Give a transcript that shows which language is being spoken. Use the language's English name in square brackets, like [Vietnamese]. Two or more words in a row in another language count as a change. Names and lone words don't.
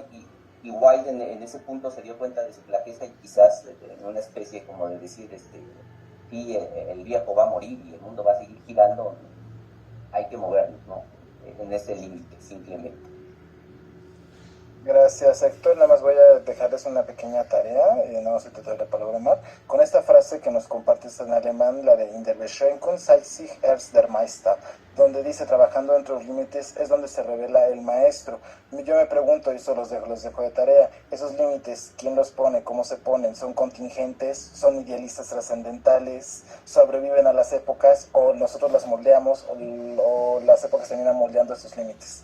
[Spanish] Y Wilde en ese punto se dio cuenta de su flaqueza y quizás en una especie como de decir, sí, el viejo va a morir y el mundo va a seguir girando, hay que movernos, ¿no? En ese límite, simplemente. Gracias, Héctor. Nada más voy a dejarles una pequeña tarea, y nada más te doy la palabra, Mar, con esta frase que nos compartes en alemán, la de [German] In der Beschränkung zeigt sich erst der Meister, [Spanish] donde dice, trabajando entre los límites es donde se revela el maestro. Yo me pregunto, y eso los dejo de tarea, esos límites, ¿quién los pone? ¿Cómo se ponen? ¿Son contingentes? ¿Son idealistas trascendentales? ¿Sobreviven a las épocas? ¿O nosotros las moldeamos? ¿O las épocas terminan moldeando esos límites?